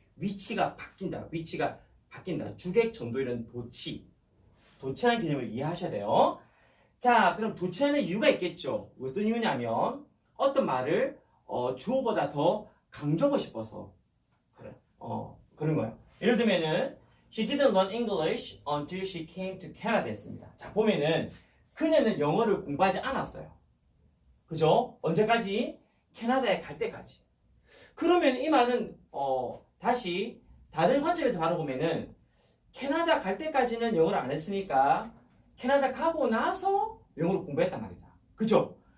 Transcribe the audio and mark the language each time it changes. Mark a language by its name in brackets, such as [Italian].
[Korean] 위치가 바뀐다. 주객 전도 이런 도치. 도치라는 개념을 이해하셔야 돼요. 자, 그럼 도치하는 이유가 있겠죠. 어떤 이유냐면 어떤 말을 주어보다 더 강조하고 싶어서 그런 거예요. 예를 들면은 [English] She didn't learn English until she came to Canada [Korean] 했습니다. 자, 보면은 그녀는 영어를 공부하지 않았어요. 그죠? 언제까지? 캐나다에 갈 때까지. 그러면 이 말은 다시 다른 관점에서 바라보면은 캐나다 갈 때까지는 영어를 안 했으니까 캐나다 가고 나서 영어를 공부했단 말이다. 그죠?